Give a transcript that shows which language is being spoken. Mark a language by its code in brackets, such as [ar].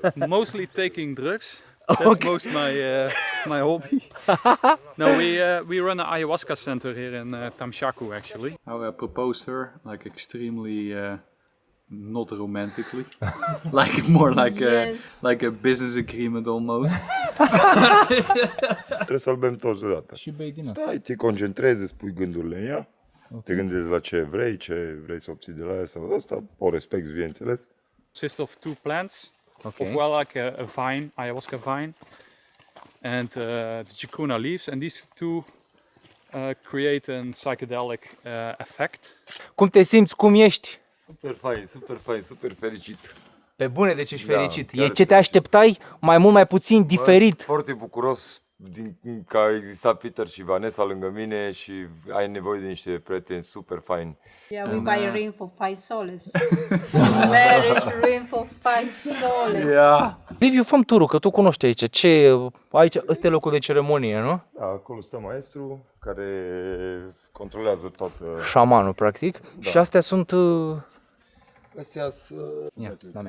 [en] Mostly taking drugs. That's most my hobby. No, we run an ayahuasca center here in Tamshaku actually. I proposed her like extremely not romantically, like more like a business agreement almost. [ro] Trebuie să-l bem toți deodată. Și bei din asta. Stai, te concentrezi, îți pui gândurile în ea, te gândești la ce vrei să obții de la ea sau asta, o respecti, bineînțeles. [en] Consists of two plants, of well like a vine, ayahuasca vine, and the chikuna leaves, and these two create a psychedelic effect. [ro] Cum te simți? Cum ești? Super fain, super fain, super fericit. Pe bune, deci ești fericit. E ce te așteptai? Mai mult, mai puțin, diferit. Foarte bucuros că a existat Peter și Vanessa lângă mine și ai nevoie de niște prieteni super faini. [en] Yeah, we buy a ring for 5 soles. Marriage ring for 5 soles. Yeah. [ro] Liviu, fă-mi turul, că tu cunoști aici. Aici, ăsta e locul de ceremonie, nu? Da, acolo stă maestru care controlează toată... Șamanul, practic. Da. Și astea sunt... Astea sunt...